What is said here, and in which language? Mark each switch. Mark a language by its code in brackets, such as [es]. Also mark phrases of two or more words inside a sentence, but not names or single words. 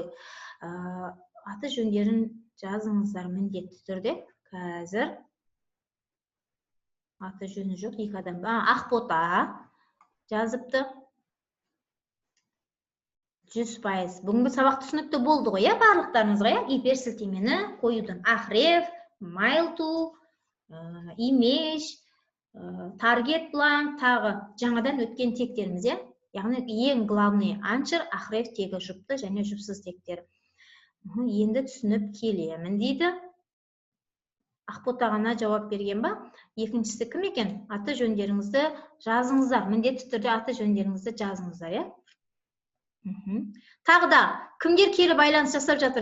[kk] Аты жөндерін жазыңыздар міндетті түрде. Қазір аты жөні жоқ 2 адам. Ақбота жазыпты. 100%. Бүгінгі сабақ түсінікті болды ғой, барлықтарыңызға, гиперсілтемені қоюдың [en] Ahref, mail-to, image, target blank, [kk] тағы жаңадан өткен тектеріміз, яғни ең главный аншыр, Ahref тегі жұпты және жұпсыз тектер. Енді түсініп келемін дейді. Ақботағана жауап берген ба? Екіншісі кім екен? Аты жөндеріңізді жазыңыздар. Міндетті түрде аты жөндеріңізді жазыңыздар, Тағы да кімдер кері байланыс жасап жатыр?